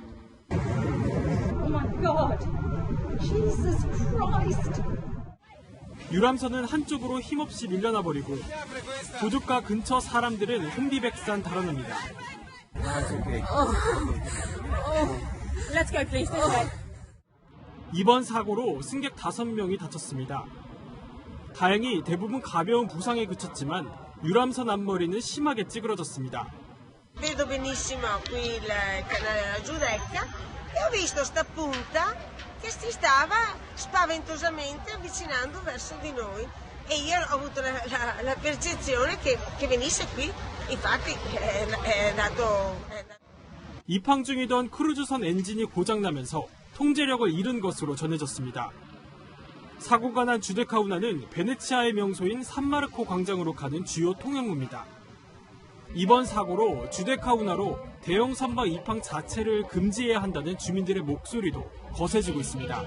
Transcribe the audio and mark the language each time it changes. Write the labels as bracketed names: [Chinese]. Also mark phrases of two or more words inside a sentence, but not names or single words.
[Korean] 유람선은 한쪽으로 힘없이 밀려나 버리고 부둣가 근처 사람들은 혼비백산 달아납니다. 이번 사고로 승객 5명이 다쳤습니다. 다행히 대부분 가벼운 부상에 그쳤지만 유람선 앞머리는 심하게 찌그러졌습니다. [Italian] Vedo benissimo qui il canale della Giudecca e ho visto sta punta che si stava spaventosamente avvicinando verso di noi e io ho avuto la percezione che venisse qui, infatti è dato... [Korean] 입항 중이던 크루즈선 엔진이 고장나면서 통제력을 잃은 것으로 전해졌습니다. 사고가 난 주데카우나는 베네치아의 명소인 산마르코 광장으로 가는 주요 통행로입니다. 이번 사고로 주데카우나로 대형 선박 입항 자체를 금지해야 한다는 주민들의 목소리도 거세지고 있습니다.